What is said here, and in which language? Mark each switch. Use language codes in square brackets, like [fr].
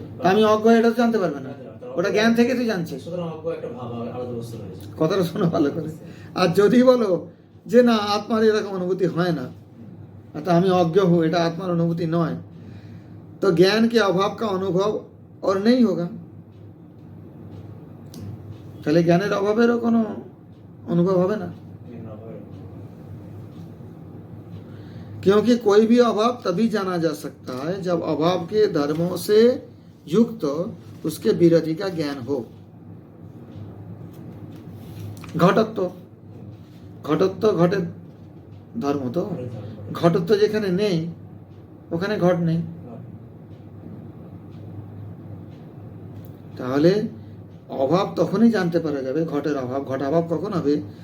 [bn] আমি অজ্ঞ, এটা জানতে পারবে না, ওটা জ্ঞান থেকে তুই জানছিস। সুতরাং অজ্ঞ একটা ভাব আলাদা বস্তু রয়েছে। কথাটা শোনো ভালো করে। আর যদি বলো যে না, আত্মার এরকম অনুভূতি হয় না, अतः আমি অজ্ঞ हूँ, এটা আত্মার অনুভূতি নয়, [hi] तो ज्ञान के अभाव का अनुभव और नहीं होगा। [bn] তাহলে জ্ঞানের অভাবেরও কোনো অনুভব হবে না, [hi] क्योंकि कोई भी अभाव तभी जाना जा सकता है जब अभाव के धर्मों से युक्त उसके विरोधी का ज्ञान हो। [bn] ঘটত্ব, ঘটত্ব ঘটের ধর্ম, তো ঘটত্ব যেখানে নেই ওখানে ঘট নেই। তাহলে অভাব তখনই জানতে পারা যাবে, ঘটের অভাব। ঘটাভাব কখন হবে?